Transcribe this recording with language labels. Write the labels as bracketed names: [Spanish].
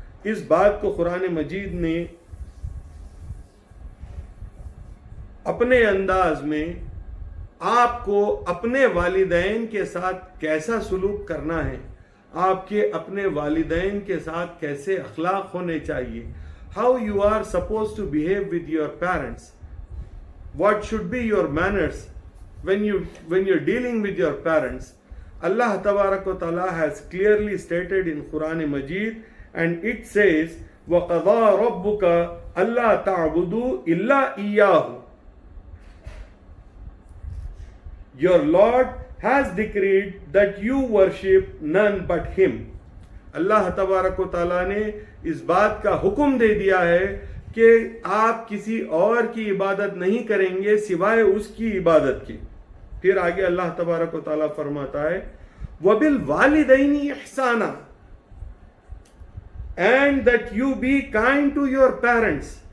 [Urdu] اس بات کو قرآن مجید نے اپنے انداز میں آپ کو اپنے والدین کے ساتھ کیسا سلوک کرنا ہے، آپ کے اپنے والدین کے ساتھ کیسے اخلاق ہونے چاہیے، [English] how you are supposed to behave with your parents, what should be your manners when you're dealing with your parents. Allah Tabarak wa Ta'ala has clearly stated in Quran Majid, and it says [Arabic] وَقَضَى رَبُّكَ أَلَّا تَعْبُدُوا إِلَّا إِيَّاهُ. [English] Your Lord has decreed that you worship none but Him. [Urdu] اللہ تبارک و تعالیٰ نے اس بات کا حکم دے دیا ہے کہ آپ کسی اور کی عبادت نہیں کریں گے سوائے اس کی عبادت کی. پھر آگے اللہ تبارک و تعالیٰ فرماتا ہے [Arabic] وَبِالْوَالِدَيْنِ إِحْسَانًا, [English] and that you be kind to your parents.